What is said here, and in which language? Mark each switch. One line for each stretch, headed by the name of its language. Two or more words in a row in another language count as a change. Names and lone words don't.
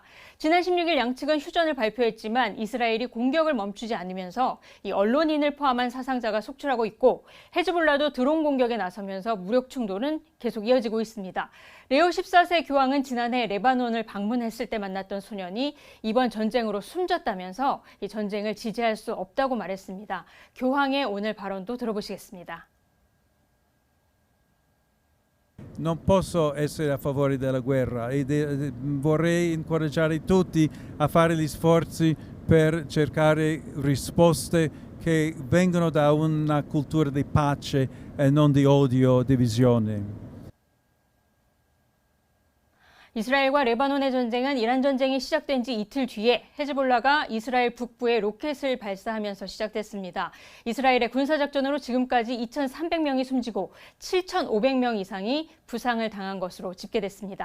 Korean: 지난 16일 양측은 휴전을 발표했지만 이스라엘이 공격을 멈추지 않으면서 이 언론인을 포함한 사상자가 속출하고 있고 헤즈볼라도 드론 공격에 나서면서 무력 충돌은 계속 이어지고 있습니다. 레오 14세 교황은 지난해 레바논을 방문했을 때 만났던 소년이 이번 전쟁으로 숨졌다면서 이 전쟁을 지지할 수 없다고 말했습니다. 교황의 오늘 발언도 들어보시겠습니다.
Italian: Non posso essere a favore della guerra e vorrei incoraggiare tutti a fare gli sforzi per cercare risposte che vengono da una cultura di pace e non di odio, divisione.
Korean: 이스라엘과 레바논의 전쟁은 이란 전쟁이 시작된 지 이틀 뒤에 헤즈볼라가 이스라엘 북부에 로켓을 발사하면서 시작됐습니다. 이스라엘의 군사작전으로 지금까지 2,300명이 숨지고 7,500명 이상이 부상을 당한 것으로 집계됐습니다.